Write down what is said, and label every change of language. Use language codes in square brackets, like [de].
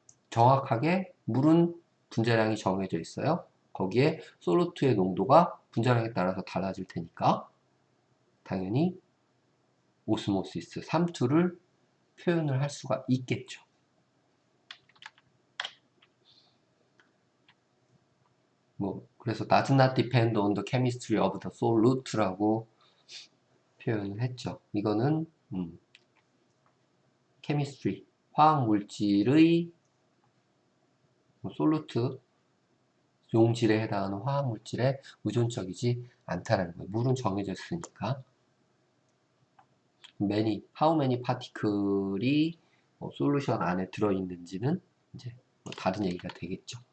[ko] 정확하게 물은 분자량이 정해져 있어요. 거기에 솔루트의 농도가 분자량에 따라서 달라질 테니까 당연히 오스모시스, 삼투를 표현을 할 수가 있겠죠. 그래서 [en] does not depend on the chemistry of the solute [ko] 라고 표현을 했죠. 이거는 chemistry, 화학 물질의 솔루트, 용질에 해당하는 화학 물질에 의존적이지 않다라는 거예요. 물은 정해져 있으니까. [en] how many particle [ko] 이 솔루션 안에 들어있는지는 이제 다른 얘기가 되겠죠.